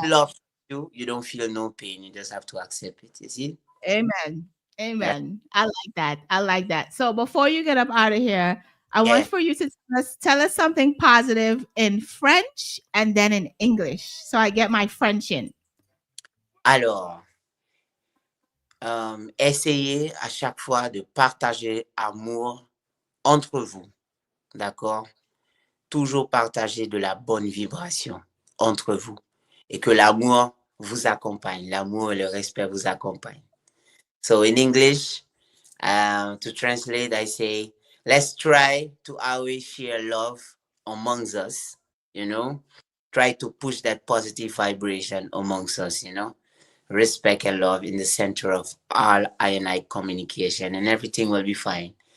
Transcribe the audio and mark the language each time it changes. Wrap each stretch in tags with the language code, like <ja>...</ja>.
<en>they love you, you don't feel no pain, you just have to accept it, you see? Amen. Yeah, Amen. I like that. I like that. So before you get up out of here, I want yeah. for you to tell us something positive in French and then in English. So I get my French in.</en> <fr>Alors, essayez à chaque fois de partager amour entre vous, d'accord? Toujours partager de la bonne vibration entre vous et que l'amour vous accompagne, l'amour et le respect vous accompagnent.</fr> <en>So in English, to translate, I say, let's try to always share love amongst us, Try to push that positive vibration amongst us, respect and love in the center of all I and I communication, and everything will be fine.</en>